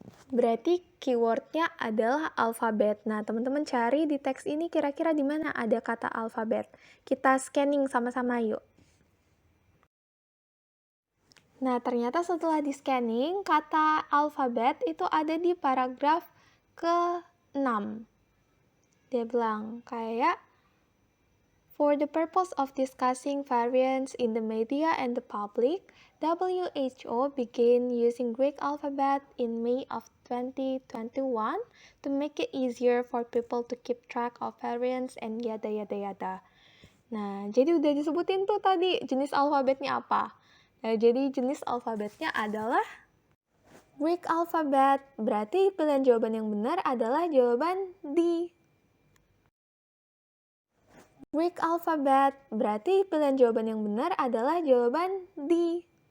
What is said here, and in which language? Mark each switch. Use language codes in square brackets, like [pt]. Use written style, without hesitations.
[id] Berarti keywordnya adalah alfabet. Nah, teman-teman cari di teks ini kira-kira di mana ada kata alfabet. Kita scanning sama-sama yuk. Nah, ternyata setelah di-scanning, kata alfabet itu ada di paragraf ke-6. Dia bilang kayak, [en] for the purpose of discussing variants in the media and the public, WHO began using Greek alphabet in May of 2021 to make it easier for people to keep track of variants and yada yada yada. [id] Nah, jadi udah disebutin tuh tadi jenis alfabetnya apa. Nah, jadi jenis alfabetnya adalah Greek alphabet. Berarti pilihan jawaban yang benar adalah jawaban D. Greek alphabet. Berarti pilihan jawaban yang benar adalah jawaban D.